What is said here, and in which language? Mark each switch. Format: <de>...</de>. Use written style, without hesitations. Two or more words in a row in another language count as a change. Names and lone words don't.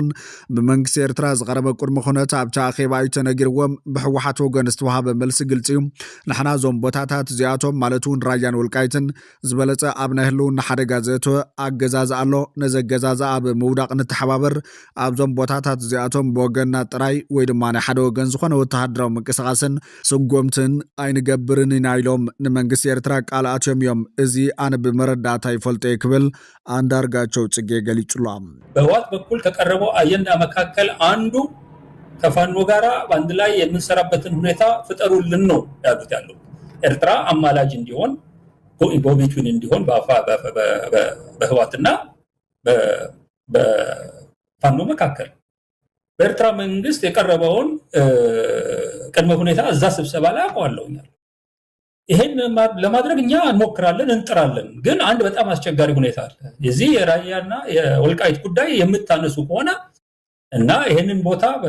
<ti>ብመንግስቲ ኤርትራ ዝቐረበ ቅድሚ ኩነት ኣብቲ ኣኼባ እዩ ተነጊርዎም። ብሕወሓት ወገን ዝተዋሃበ መልሲ ግልፂ እዩ። ንሕና እዞም ቦታታት እዚኣቶም ማለት እውን ራያን ወልቃይትን ዝበለፀ ኣብ ናይ ህልውና ሓደጋ ዘእተወ ኣገዛዝ ኣሎ። ነዚ ኣገዛዝ ኣብ ምውዳቕ ንተሓባበር ኣብዞም ቦታታት እዚኣቶም ብወገንና ጥራይ ወይ ድማ ናይ ሓደ ወገን ዝኾነ ወተሃደራዊ ምንቅስቓስን ስጎምትን ኣይንገብርን ኢና ኢሎም ንመንግስቲ ኤርትራ ቃል ኣትዮም እዮም። እዚ ኣነ ብመረዳእታ ይፈልጦ ክብል አንዳርጋቸው ጽጌ ገሊጹላ።</ti> <am>በህወሓት በኩል ከቀረበው አጀንዳ መካከል አንዱ ከፋኖ ጋራ በአንድ ላይ የምንሰራበትን ሁኔታ ፍጠሩልን ነው ያሉት። ያለው ኤርትራ አማላጅ እንዲሆን ጎቢቱን እንዲሆን በህወሓትና በፋኖ መካከል በኤርትራ መንግስት የቀረበውን ቅድመ ሁኔታ እዛ ስብሰባ ላይ አቋለውኛል። ይሄን ለማድረግ እኛ እንሞክራለን እንጥራለን። ግን አንድ በጣም አስቸጋሪ ሁኔታ አለ። የዚህ የራያና የወልቃይት ጉዳይ የምታነሱ ከሆነ እና ይሄንን ቦታ</am>